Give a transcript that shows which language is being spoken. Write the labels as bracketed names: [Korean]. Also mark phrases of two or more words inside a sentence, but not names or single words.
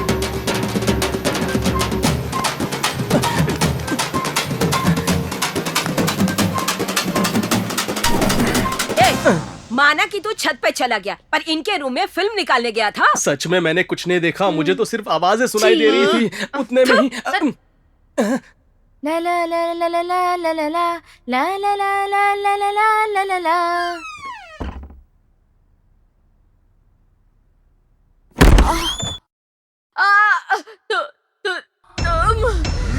[Hindi] माना कि तू छत पे चला गया, पर इनके रूम में फिल्म निकालने गया था। सच में मैंने कुछ नहीं देखा, मुझे तो सिर्फ आवाजें सुनाई दे रही थी। उतने में ही ला ला ला ला ला ला ला ला ला ला ला ला ला ला ला ला ला। तुम